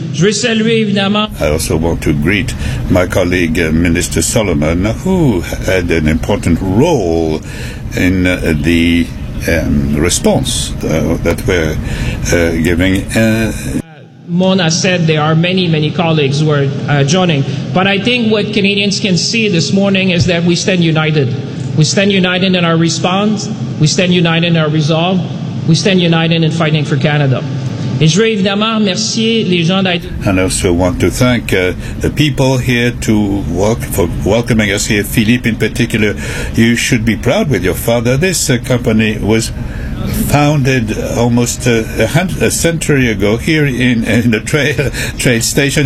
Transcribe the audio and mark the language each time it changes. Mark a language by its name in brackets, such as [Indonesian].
[English] I also want to greet my colleague, Minister Solomon, who had an important role in the response that we're giving. Mona said there are many, many colleagues who are joining. But I think what Canadians can see this morning is that we stand united. We stand united in our response. We stand united in our resolve. We stand united in fighting for Canada. [French] Et je veux évidemment remercier les gens [English] and I also want to thank the people here for welcoming us here. Philippe in particular, you should be proud with your father. This company was founded almost a century ago here in the train station.